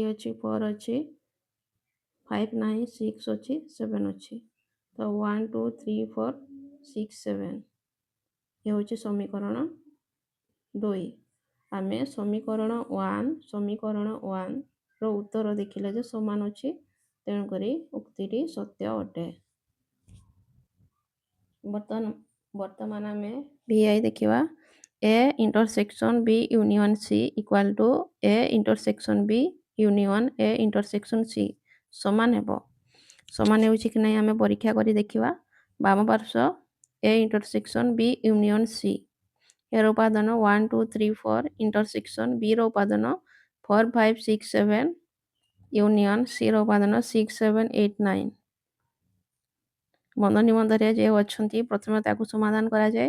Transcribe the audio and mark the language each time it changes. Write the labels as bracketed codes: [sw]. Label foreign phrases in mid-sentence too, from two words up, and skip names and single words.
[or] ଅଛି 4 ଅଛି 5 ନାହିଁ 6 ଅଛି 7 ଅଛି ତ 1 2 3 4 6 7 ଏ ହେଉଛି ସମୀକରଣ 2 ଆମେ ସମୀକରଣ 1 ର ଉତ୍ତର ଦେଖିଲେ ଯେ ସମାନ ଅଛି ତେଣୁକରି ଉକ୍ତିଟି ସତ୍ୟ ଅଟେ ବର୍ତ୍ତମାନ ଆମେ VI ଦେଖିବା। [en] A intersection B union C equal to A intersection B union A intersection C [or] ସମାନ ହେବ। ସମାନ ହେଉଛି କି ନାହିଁ ଆମେ ପରୀକ୍ଷା କରି ଦେଖିବା। ବାମ ପାର୍ଶ୍ୱ [en] A intersection B union C [or] ଏର ଉପାଦାନ 1 2 3 4 [en] intersection B [or] ର ଉପାଦାନ 4 5 6 7 [en] union C [or] ର ଉପାଦାନ 6 7 8 9 ବନ୍ଧ ନିବନ୍ଧରେ ଯେଉଁ ଅଛନ୍ତି ପ୍ରଥମେ ତାକୁ ସମାଧାନ କରାଯାଏ।